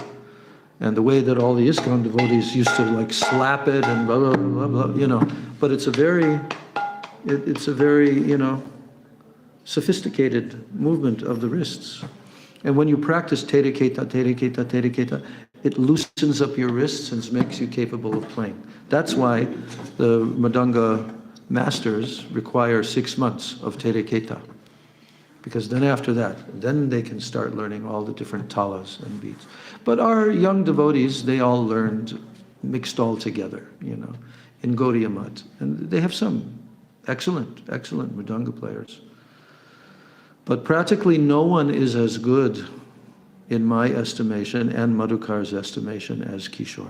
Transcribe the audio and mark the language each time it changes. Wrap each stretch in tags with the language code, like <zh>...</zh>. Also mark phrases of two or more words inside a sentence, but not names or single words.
<en>And the way that all the ISKCON devotees used to like slap it and blah, blah, blah, blah, blah, you know. But it's a very, you know, sophisticated movement of the wrists. And when you practice te re keta, te re keta, te re keta, it loosens up your wrists and makes you capable of playing. That's why the Mridanga masters require 6 months of te re keta. Because then after that, then they can start learning all the different talas and beats. But our young devotees, they all learned mixed all together, you know, in Gaudiya Math. And they have some excellent mridanga players. But practically no one is as good, in my estimation and Madhukar's estimation, as Kishore.</en>